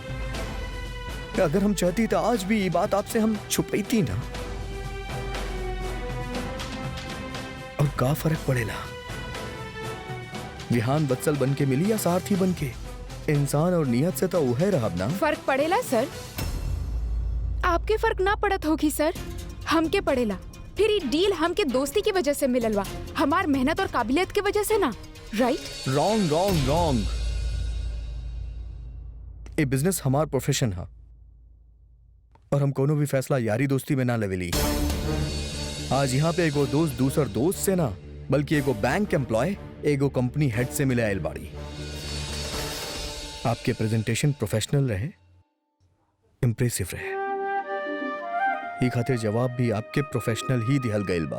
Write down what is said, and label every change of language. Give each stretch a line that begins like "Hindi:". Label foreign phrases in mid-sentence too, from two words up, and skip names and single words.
Bhojpuri: अगर हम चाहती तो आज भी ये बात आपसे हम छुपैती ना, और का फर्क पड़ेला विहान वत्सल बन के मिली या सारथी बन के? इंसान और नियत से तो उहे रहब ना। फर्क पड़ेला सर। आपके फर्क ना पड़त होगी सर, हमके पड़ेला। फिर ये डील हमके दोस्ती की वजह से मिलल बा, हमार मेहनत और काबिलियत की वजह से ना, राइट?
English: wrong wrong wrong.
Bhojpuri: ये बिजनेस हमार प्रोफेशन है, और हम कोनो भी फैसला यारी दोस्ती में ना लेवेली। आज यहाँ पे एगो दोस्त दूसर दोस्त से ना, बल्कि एगो
English: bank employee
Bhojpuri: एगो
English: company head
Bhojpuri: से मिले आयल बाड़ी। आपके प्रेजेंटेशन प्रोफेशनल रहे, इम्प्रेसिव रहे, ये खातिर जवाब भी आपके प्रोफेशनल ही दिहल गइल बा।